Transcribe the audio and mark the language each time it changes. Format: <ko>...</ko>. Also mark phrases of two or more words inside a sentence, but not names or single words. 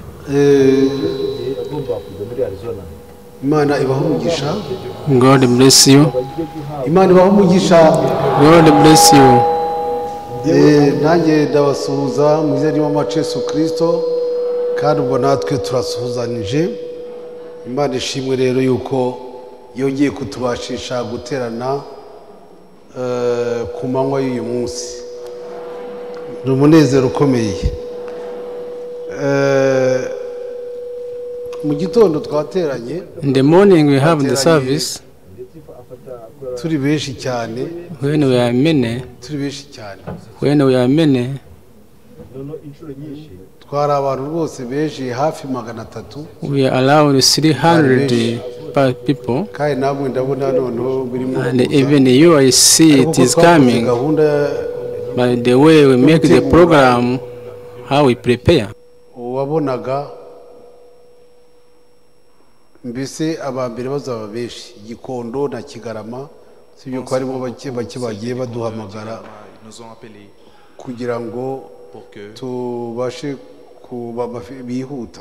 <rw>Imana ibaho umugisha.</rw> <en>God bless you.</en> <rw>Imana ibaho umugisha.</rw> <en>God bless you.</en> <rw>Nanjye ndabasuhuza mu izina ry'Umwami Yesu Kristo, kandi ubwo natwe turasuhuzanije. Imana ishimwe rero yuko yongeye kutubashisha guterana ku manywa y'uyu munsi. Ni umunezero ukomeye. Mu gitondo twateranye.</rw> <en>In the morning we have the service.</en> <rw>Turi benshi cyane.</rw> <en>When we are many.</en> <rw>Turi benshi cyane.</rw> <en>When we are many.</en> <rw>Twari abantu rwose benshi hafi 300.</rw> <en>We are around 300 people.</en> <rw>Kandi namwe ndabona noneho birimo.</rw> <en>And even you, I see it is coming. By the way we make the program, how we prepare.</en> <rw>Wabonaga mbese abambere bazaba benshi Gikondo na Kigarama, sibyo ko harimo bake bagiye baduhamagara kugira ngo tubashe kuba bihuta.</rw>